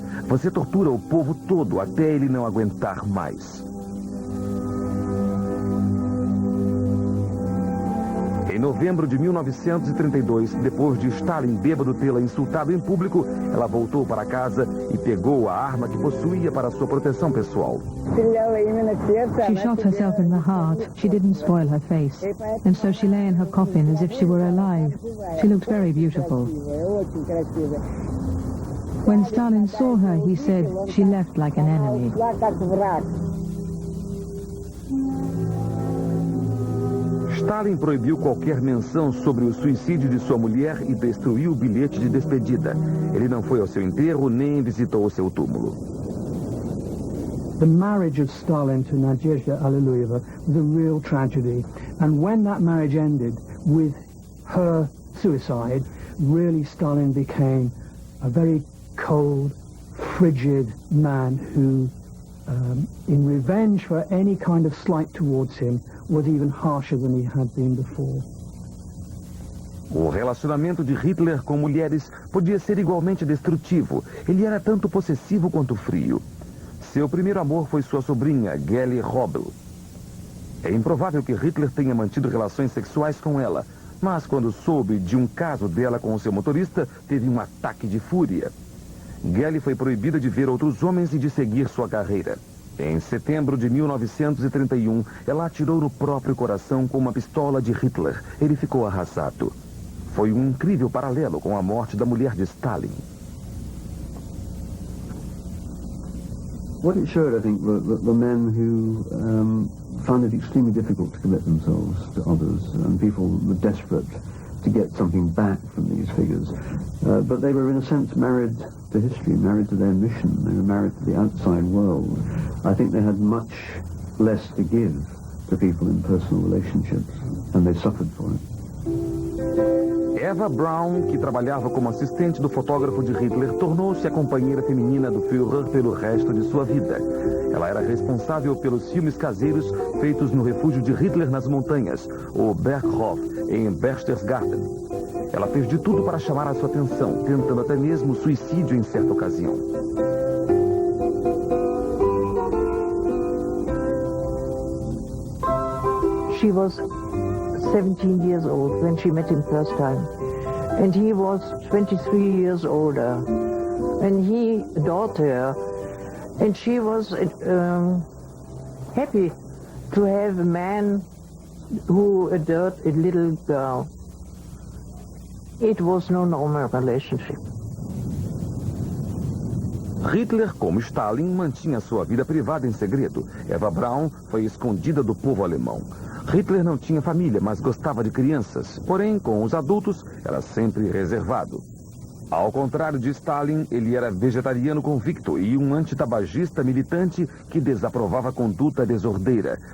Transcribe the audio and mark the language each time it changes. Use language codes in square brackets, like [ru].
[pt] Você tortura o povo todo até ele não aguentar mais. Em novembro de 1932, depois de Stalin bêbado tê-la insultado em público, ela voltou para casa e pegou a arma que possuía para sua proteção pessoal. [en] She shot herself in the heart. She didn't spoil her face. And so she lay in her coffin as if she were alive. She looked very beautiful. When Stalin saw her, he said she left like an enemy. [pt] Stalin proibiu qualquer menção sobre o suicídio de sua mulher e destruiu o bilhete de despedida. Ele não foi ao seu enterro nem visitou o seu túmulo. [en] The marriage of Stalin to Nadezhda Alliluyeva was a real tragedy. And when that marriage ended with her suicide, really Stalin became a very cold, frigid man who, in revenge for any kind of slight towards him, was even harsher than he had been before. [pt] O relacionamento de Hitler com mulheres podia ser igualmente destrutivo. Ele era tanto possessivo quanto frio. Seu primeiro amor foi sua sobrinha, Geli Robel. É improvável que Hitler tenha mantido relações sexuais com ela, mas quando soube de um caso dela com o seu motorista, teve um ataque de fúria. Geli foi proibida de ver outros homens e de seguir sua carreira. Em setembro de 1931, ela atirou no próprio coração com uma pistola de Hitler. Ele ficou arrasado. Foi um incrível paralelo com a morte da mulher de Stalin. [en] What it showed, I think, were the men who found it extremely difficult to commit themselves to others, and people were desperate to get something back from these figures. But they were, in a sense, married to history, married to their mission. They were married to the outside world. I think they had much less to give to people in personal relationships, and they suffered for it. [pt] Eva Braun, que trabalhava como assistente do fotógrafo de Hitler, tornou-se a companheira feminina do Führer pelo resto de sua vida. Ela era responsável pelos filmes caseiros feitos no refúgio de Hitler nas montanhas, o Berghof, em Berchtesgaden. Ela fez de tudo para chamar a sua atenção, tentando até mesmo suicídio em certa ocasião. [en] She was 17 years old when she met him first time, and he was 23 years older, and he adored her, and she was happy to have a man who adored a little girl. It was no normal relationship. [pt] Hitler, como Stalin, mantinha sua vida privada em segredo. Eva Braun foi escondida do povo alemão. Hitler não tinha família, mas gostava de crianças. Porém, com os adultos, era sempre reservado. Ao contrário de Stalin, ele era vegetariano convicto e um antitabagista militante que desaprovava a conduta desordeira.